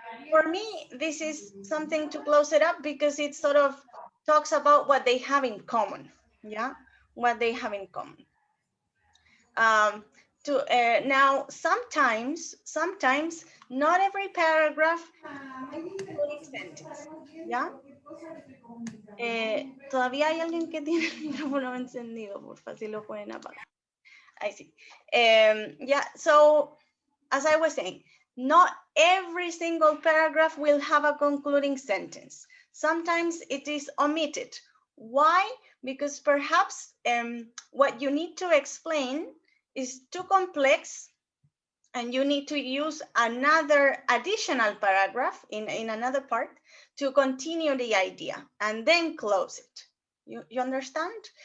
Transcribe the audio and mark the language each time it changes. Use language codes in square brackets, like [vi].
[en] For me, this is something to close it up because it sort of talks about what they have in common, yeah, what they have in common. Now, sometimes not every paragraph has a concluding sentence, yeah. [es] Todavía hay alguien que tiene el micrófono encendido, porfa, si lo pueden apagar. [en] I see. Yeah, so as I was saying, not every single paragraph will have a concluding sentence. Sometimes it is omitted. Why? Because perhaps what you need to explain is too complex and you need to use another additional paragraph in another part to continue the idea and then close it. You understand?